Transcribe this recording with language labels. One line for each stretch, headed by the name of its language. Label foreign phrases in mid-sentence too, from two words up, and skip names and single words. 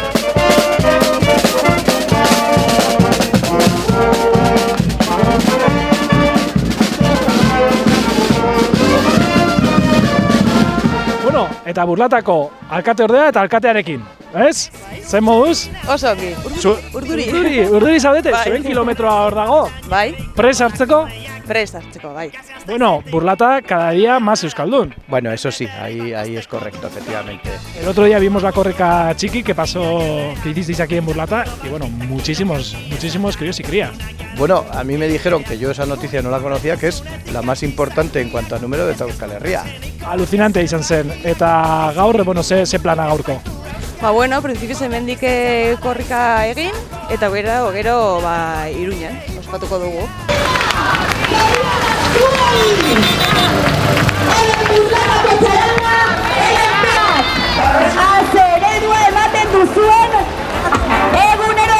Basque: Eta Burlatako alkateordea eta alkatearekin, ez? Zen moduz? Oso ongi. Urduri. Urduri zaudete, zuen kilometroa hor dago. Bai. Pres hartzeko? Pres hartzeko, bai.
Spanish: Burlata cada día más euskaldun. Bueno, eso sí, ahí es correcto, efectivamente. El otro día vimos la corrica chiqui que hicisteis aquí en Burlata y muchísimos críos y crías. Bueno, a mí me dijeron que yo esa noticia no la conocía, que es la más importante en cuanto a número de Euskal Herria.
Basque: Alucinante izan zen, eta gaur, ze plana gaurko? Printzipioz hemendik korrika egin, eta gero Iruñan, ospatuko dugu. Azeredua ematen duzuen egunero!